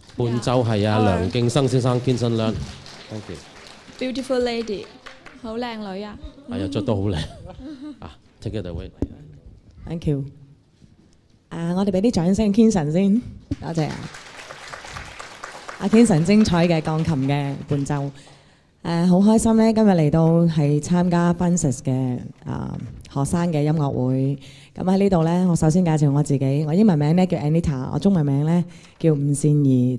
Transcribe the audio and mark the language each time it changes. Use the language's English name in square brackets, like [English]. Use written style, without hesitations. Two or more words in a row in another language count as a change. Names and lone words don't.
[Cantonese] 伴奏係梁敬生先生堅身娘 ，thank [English] you。Beautiful lady， [Cantonese] 好靚女啊！係啊，着到好靚啊 ， [English] take it away。Thank you。 [Cantonese] 我哋俾啲掌聲 Kenson 先，多謝啊！阿 Kenson 精彩嘅鋼琴嘅伴奏，好開心咧！今日嚟到係參加 Francis 嘅學生嘅音樂會。咁喺呢度咧，我首先介紹我自己，我英文名咧叫 Anita， 我中文名咧叫吳善儀。